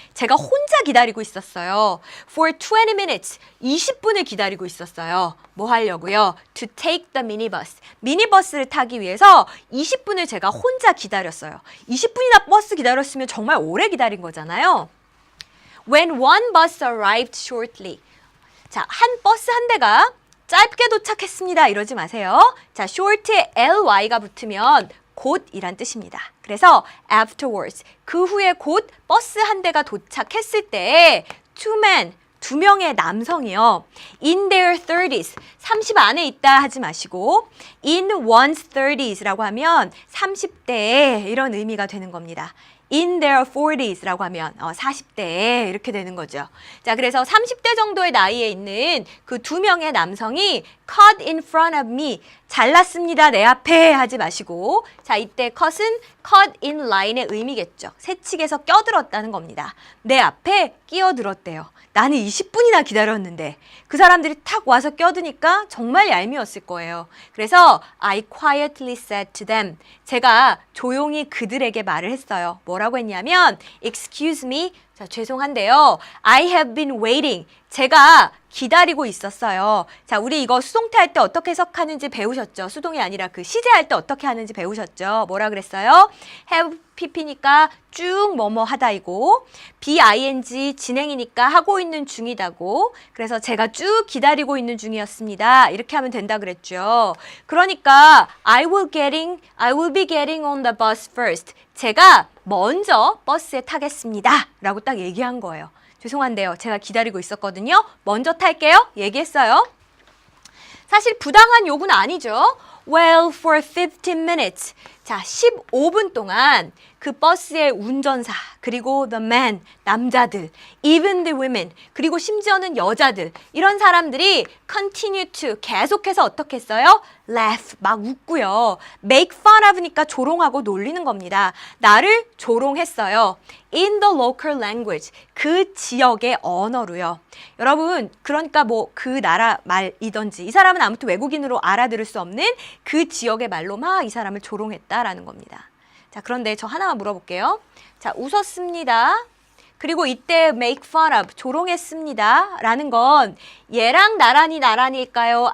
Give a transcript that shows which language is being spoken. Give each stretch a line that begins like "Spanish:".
Korean: 제가 혼자 기다리고 있었어요.
English: For 20 minutes.
Korean: 20분을 기다리고 있었어요. 뭐 하려고요?
English: To take the minibus.
Korean: 미니버스를 타기 위해서 20분을 제가 혼자 기다렸어요. 20분이나 버스 기다렸으면 정말 오래 기다린 거잖아요.
English: When one bus arrived shortly.
Korean: 자, 한 버스 한 대가 짧게 도착했습니다. 이러지 마세요. 자, short에 ly가 붙으면 곧이란 뜻입니다. 그래서 afterwards, 그 후에 곧 버스 한 대가 도착했을 때
English: two men,
Korean: 두 명의 남성이요.
English: In their 30s,
Korean: 30 안에 있다 하지 마시고
English: in one's 30s
Korean: 라고 하면 30대에 이런 의미가 되는 겁니다.
English: In their 40s
Korean: 라고 하면 40대에 이렇게 되는 거죠. 자, 그래서 30대 정도의 나이에 있는 그 두 명의 남성이
English: cut in front of me,
Korean: 잘랐습니다, 내 앞에 하지 마시고 자, 이때 cut은
English: cut in line
Korean: 의 의미겠죠. 새치기에서 껴들었다는 겁니다. 내 앞에 끼어들었대요. 나는 20분이나 기다렸는데 그 사람들이 탁 와서 껴드니까 정말 얄미웠을 거예요. 그래서
English: I quietly said to them.
Korean: 제가 조용히 그들에게 말을 했어요. 뭐라고 했냐면
English: Excuse me.
Korean: 자, 죄송한데요.
English: I have been waiting.
Korean: 제가 기다리고 있었어요. 자, 우리 이거 수동태 할 때 어떻게 해석하는지 배우셨죠? 수동이 아니라 그 시제할 때 어떻게 하는지 배우셨죠? 뭐라 그랬어요? have pp니까 쭉 뭐뭐 하다이고 bing 진행이니까 하고 있는 중이다고 그래서 제가 쭉 기다리고 있는 중이었습니다. 이렇게 하면 된다 그랬죠. 그러니까
English: I will be getting on the bus first.
Korean: 제가 먼저 버스에 타겠습니다. 라고 딱 얘기한 거예요. 죄송한데요. 제가 기다리고 있었거든요. 먼저 탈게요. 얘기했어요. 사실 부당한 요구는 아니죠.
English: Well, for 15 minutes.
Korean: 자, 15분 동안 그 버스의 운전사, 그리고 the men, 남자들,
English: even the women,
Korean: 그리고 심지어는 여자들, 이런 사람들이 continue to, 계속해서 어떻게 했어요? laugh, 막 웃고요. make fun of니까 조롱하고 놀리는 겁니다. 나를 조롱했어요.
English: in the local language,
Korean: 그 지역의 언어로요. 여러분, 그러니까 뭐 그 나라 말이든지 이 사람은 아무튼 외국인으로 알아들을 수 없는 그 지역의 말로 막 이 사람을 조롱했다라는 겁니다. 자, 그런데 저 하나만 물어볼게요. 자, 웃었습니다. 그리고 이때 make fun of, 조롱했습니다. 라는 건 얘랑 나란히일까요?